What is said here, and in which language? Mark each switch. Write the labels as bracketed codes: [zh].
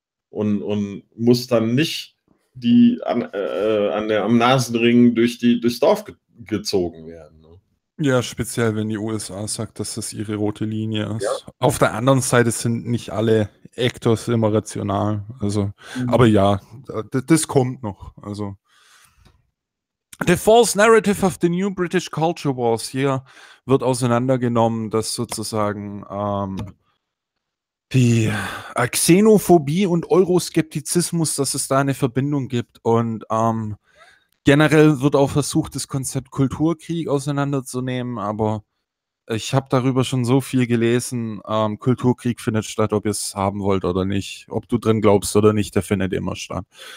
[de] Und muss dann nicht die am Nasenring durchs Dorf gezogen werden. Ne? Ja, speziell wenn die USA sagt, dass das ihre rote Linie ist. Ja. Auf der anderen Seite sind nicht alle Actors immer rational. Also, aber ja, das kommt noch. Also. [en] The False Narrative of the New British Culture Wars. [de] Hier wird auseinandergenommen, dass sozusagen die Xenophobie und Euroskeptizismus, dass es da eine Verbindung gibt und generell wird auch versucht, das Konzept Kulturkrieg auseinanderzunehmen, aber ich habe darüber schon so viel gelesen, Kulturkrieg findet statt, ob ihr es haben wollt oder nicht, ob du drin glaubst oder nicht, der findet immer statt.